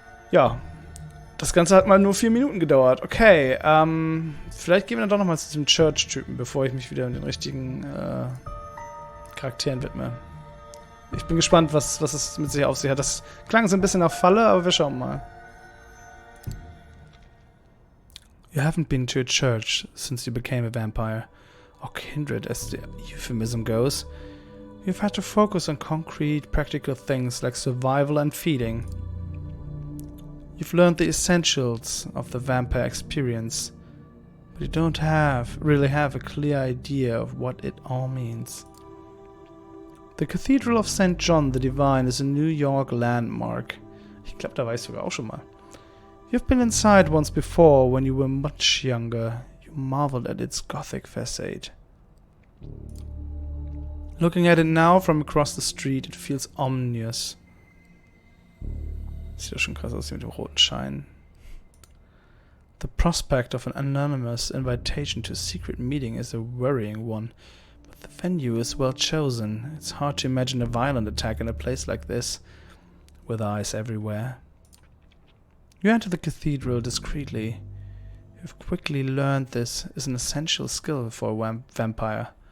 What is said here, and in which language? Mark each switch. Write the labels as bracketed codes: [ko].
[de] Ja, das Ganze hat mal nur 4 Minuten gedauert. Okay, vielleicht gehen wir dann doch nochmal zu diesem Church-Typen, bevor ich mich wieder den richtigen Charakteren widme. Ich bin gespannt, was es mit sich auf sich hat. Das klang so ein bisschen nach Falle, aber wir schauen mal. [en] You haven't been to a church since you became a vampire, or kindred as the euphemism goes. You've had to focus on concrete, practical things like survival and feeding. You've learned the essentials of the vampire experience, but you don't really have a clear idea of what it all means. The Cathedral of St. John the Divine is a New York landmark. [de] Ich glaube, da war ich sogar auch schon mal. [en] You've been inside once before when you were much younger. You marveled at its Gothic facade. Looking at it now from across the street, it feels ominous. [de] Sieht doch schon krass aus mit dem roten Schein. [en] The prospect of an anonymous invitation to a secret meeting is a worrying one, but the venue is well chosen. It's hard to imagine a violent attack in a place like this, with eyes everywhere. You enter the cathedral discreetly. You've quickly learned this is an essential skill for a vampire.